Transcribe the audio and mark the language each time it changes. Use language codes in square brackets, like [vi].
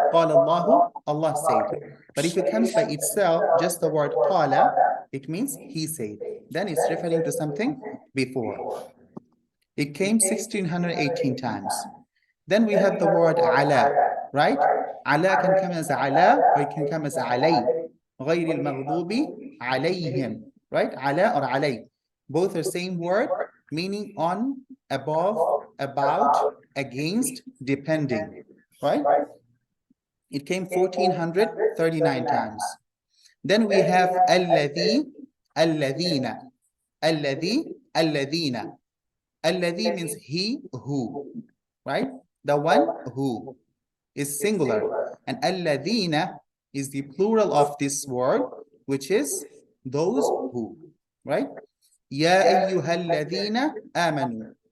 [en] Qala Allahu, Allah said. But if it comes by itself, just the word qala, It means he said. Then it's referring to something before. It came 1618 times. Then we have the word ala, right? Ala can come as ala or it can come as alay. [ar] غير المغضوب عليهم, right? [en] Ala or alay. Both are same word, meaning on, above, about, against, depending, right? It came 1439 times. Then we have [ar] الذي, الذين, الذي, الذين. [en] الذي means he, who, right? The one who is singular. And الذين is the plural of this word, which is those who, right? [ar] يا أيها الذين آمنوا.